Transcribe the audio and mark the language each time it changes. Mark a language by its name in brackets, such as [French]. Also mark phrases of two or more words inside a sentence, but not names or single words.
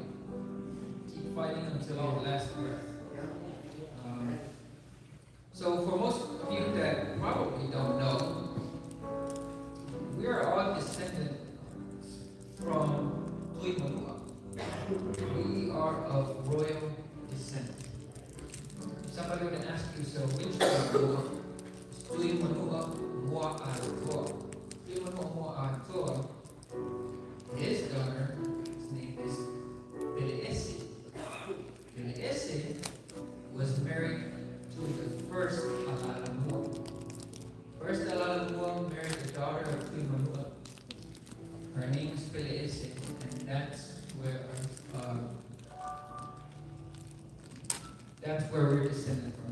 [English] Keep fighting until your last breath. So for most of you that probably don't know, we are all descendants from Tui Manua. We are of royal descent. Somebody would ask you, so which Manua? Tui Manua Moa Atoa. Tui Manua Moa Atoa, his daughter, his name is Pele'ese. Pele'ese was married to the first Alalamua. First Alalamua married the daughter of Tui Manua. Her name is Pele'ese, and that's where we're descended from.